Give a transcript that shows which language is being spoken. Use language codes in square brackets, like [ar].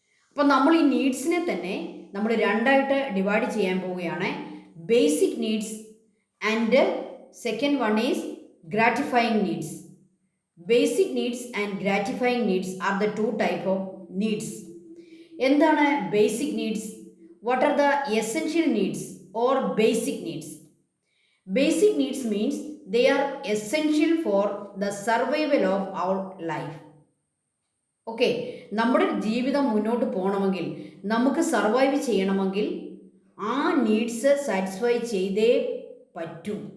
[ml] അപ്പം നമ്മൾ ഈ നീഡ്സിനെ തന്നെ നമ്മൾ 2ആയിട്ട് ഡിവൈഡ് ചെയ്യാൻ പോവുകയാണ്. [en] Basic needs and second one is gratifying needs. Basic needs and gratifying needs are the 2 type of needs. [ml] എന്താണ് basic needs? [en] What are the essential needs or basic needs? Basic needs means they are essential for the survival of our life. [ml] Okay, നമ്മുടെ ജീവിതം മുന്നോട്ട് പോകണമെങ്കിൽ, നമുക്ക് survive ചെയ്യണമെങ്കിൽ ആ needs satisfy ചെയ്തേ പറ്റൂ.